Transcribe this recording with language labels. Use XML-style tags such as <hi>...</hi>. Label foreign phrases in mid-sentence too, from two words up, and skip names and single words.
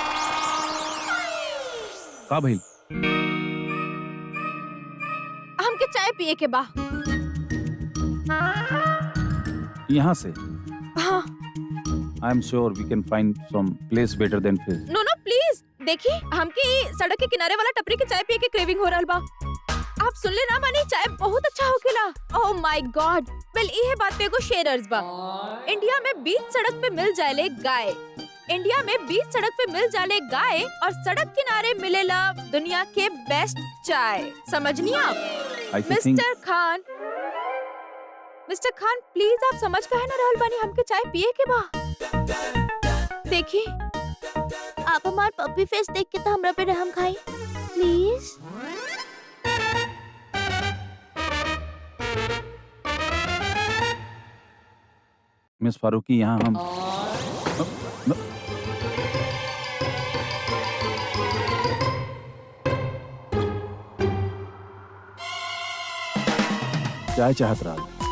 <bho>का भइल? हमके चाय पिए के बा। यहाँ से? हाँ।</bho> <en>I am sure we can find some place better than fish. no no please,</en> <bho>देखिए हमके ई सड़क के किनारे वाला टपरी के चाय पिए के क्रेविंग हो रहल बा। आप सुन ले ना मानी, चाय बहुत अच्छा होखेला।</bho> <en>oh my god.</en> <bho>वेल इहे बात पे एगो शेरर्स बा। इंडिया में बीच सड़क पे मिल जाले गाय। इंडिया में बीच सड़क पे मिल जाले गाय और सड़क किनारे मिलेला दुनिया के बेस्ट चाय। समझनी आप?</bho> <en>I think</en> <bho>मिस्टर खान प्लीज आप समझ काहे ना रहल बानी, हमके चाय पिए के बा। देखिए आप हमार</bho> <en>puppy face</en> <bho>देख के तो हमरा पे रहम खाई प्लीज। मिस फारूकी, यहाँ हम चाय चाहत रहा।</bho>